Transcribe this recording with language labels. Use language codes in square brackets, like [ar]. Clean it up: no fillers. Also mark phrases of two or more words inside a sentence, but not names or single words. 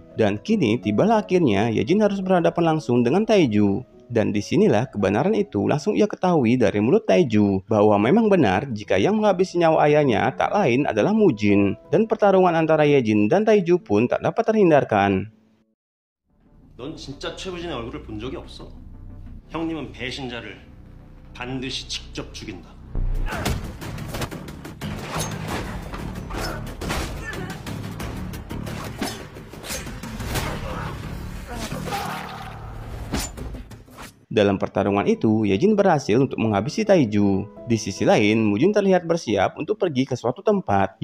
[id] Dan kini tibalah akhirnya Yejin harus berhadapan langsung dengan Taeju. Dan disinilah kebenaran itu langsung ia ketahui dari mulut Taeju bahwa memang benar jika yang menghabisi nyawa ayahnya tak lain adalah Mujin. Dan pertarungan antara Yejin dan Taeju pun tak dapat terhindarkan. [ko] 넌 진짜 최부진의 얼굴을 본 적이 없어. 형님은 배신자를 반드시 직접 죽인다. [id] Dalam pertarungan itu, Yejin berhasil untuk menghabisi Taeju. Di sisi lain, Mujin terlihat bersiap untuk pergi ke suatu tempat.